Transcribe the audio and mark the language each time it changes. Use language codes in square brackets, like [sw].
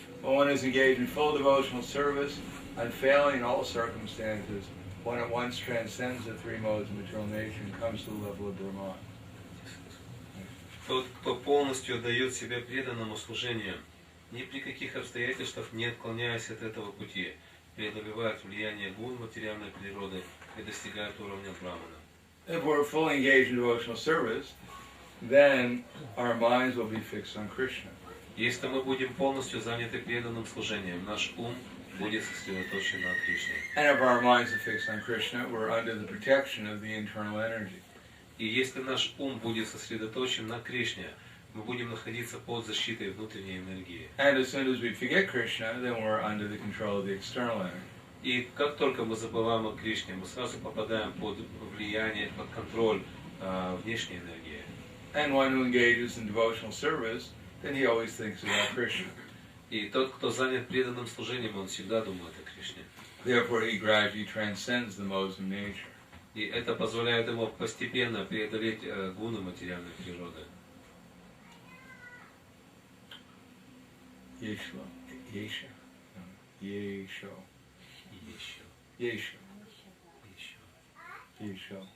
[en] When one is engaged in full devotional service, unfailing in all circumstances, one at once transcends the three modes of material nature and comes to the level of Brahman. [ru] Тот, кто полностью отдает себя преданному служению, ни при каких обстоятельствах не отклоняясь от этого пути, преодолевает влияние гун материальной природы и достигает уровня Брахмана. [en] If we're fully engaged in devotional service, then our minds will be fixed on Krishna. [ru] Если мы будем полностью заняты преданным служением, наш ум будет сосредоточен на Кришне. [en] And if our minds are fixed on Krishna, we're under the protection of the internal energy. [ru] И если наш ум будет сосредоточен на Кришне, мы будем находиться под защитой внутренней энергии. [en] And as soon as we forget Krishna, then we're under the control of the external energy. [ru] И как только мы забываем о Кришне, мы сразу попадаем под влияние, под контроль внешней энергии. [en] And one who engages in devotional service, then he always thinks about Krishna. [ru] И тот, кто занят преданным служением, он всегда думает о Кришне. [en] Therefore, he gradually transcends the modes of nature. [ru] И это позволяет ему постепенно преодолеть гуны материальной природы. Yesho. Yesho. Yesho. Еще. Yesho. Еще. Yesho.